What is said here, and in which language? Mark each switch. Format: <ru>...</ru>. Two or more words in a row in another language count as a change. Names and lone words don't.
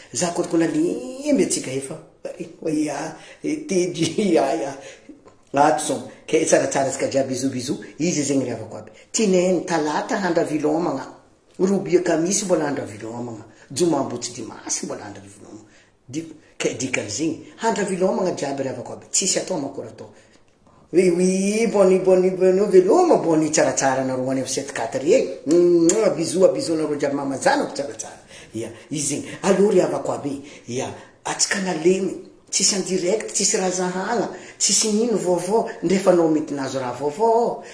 <mg>Za koa koa nalemby atsika efa. Ia, eh, tedy, ia, ia. Ato zao. Ke tsaratsara atsika jiaby,</mg> <fr>bisou, bisou.</fr> <mg>Izy zegny ry havako aby. Tinainy talata handra vilomagna. Robia kamisy mbola handra vilomagna. Joma ambotsy dimasy mbola handra vilomagna. Di-, ke dikan'izegny, handra vilomagna jiaby ry havako aby. Tsisy atao makora atao.</mg> <fr>Oui, oui,</fr> <mg>boni, boni, boni, veloma, boni, tsaratsara nareo any amin'ny</mg> <fr>sept quatre</fr> <mg>e. Mm,</mg> <fr>bisou, bisou</fr> <mg>nareo jiaby mamazanako tsaratsara. Ia, izy zegny. Allo ry havako aby. Ia, atsika nalemy. Tsisy</mg> <fr>en direct,</fr> <mg>tsisy raha zahagna, tsisy nino vaovao, ndrefa anao mety nahazo raha vaovao.</mg>